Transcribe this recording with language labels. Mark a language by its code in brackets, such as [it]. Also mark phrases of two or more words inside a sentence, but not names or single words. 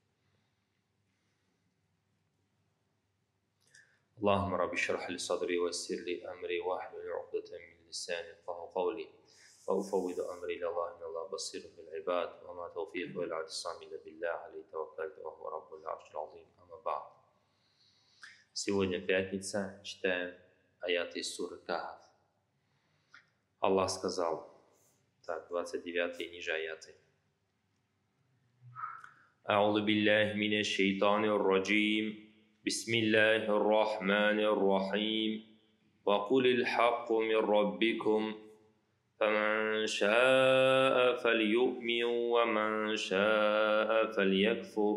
[ar] اللهم رب اشرح لي صدري ويسر لي أمري واحلل عقدة من لساني يفقهوا قولي وأفوض أمري إلى الله إن الله بصير بالعباد وما توفيقي ولا اعتصامي إلا بالله عليه توكلت وهو رب العرش العظيم. أما بعد. [ru] Сегодня пятница, читаем аяты из суры Кахф. Аллах сказал, так, 29 и ниже аяты. [ar] أعوذ بالله من الشيطان الرجيم. بسم الله الرحمن الرحيم. وقل الحق من ربكم فمن شاء فليؤمن ومن شاء فليكفر